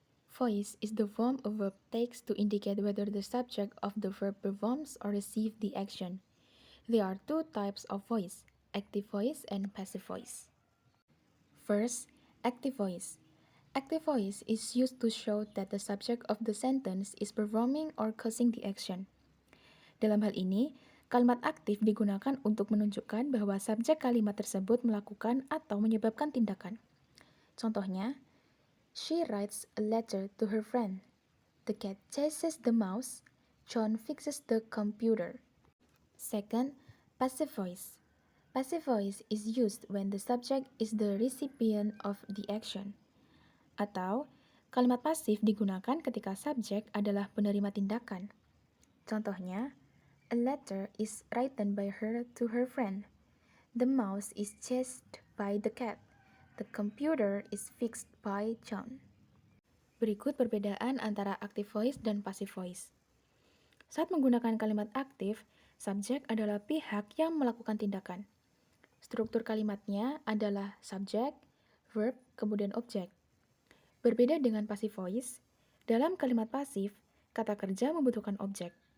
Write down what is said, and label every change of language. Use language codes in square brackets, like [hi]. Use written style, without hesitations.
[en] Voice is the form a verb takes to indicate whether the subject of the verb performs or receives the action. There are two types of voice, active voice and passive voice. First, active voice. Active voice is used to show that the subject of the sentence is performing or causing the action. [id] Dalam hal ini, kalimat aktif digunakan untuk menunjukkan bahwa subjek kalimat tersebut melakukan atau menyebabkan tindakan. Contohnya, [en] she writes a letter to her friend. The cat chases the mouse. John fixes the computer. Second, passive voice. Passive voice is used when the subject is the recipient of the action. [id] Atau, kalimat pasif digunakan ketika subjek adalah penerima tindakan. Contohnya, [en] a letter is written by her to her friend. The mouse is chased by the cat. The computer is fixed by John. [id] Berikut perbedaan antara active voice dan passive voice. Saat menggunakan kalimat aktif, subjek adalah pihak yang melakukan tindakan. Struktur kalimatnya adalah subjek, verb, kemudian objek. Berbeda dengan passive voice, dalam kalimat pasif, kata kerja membutuhkan objek.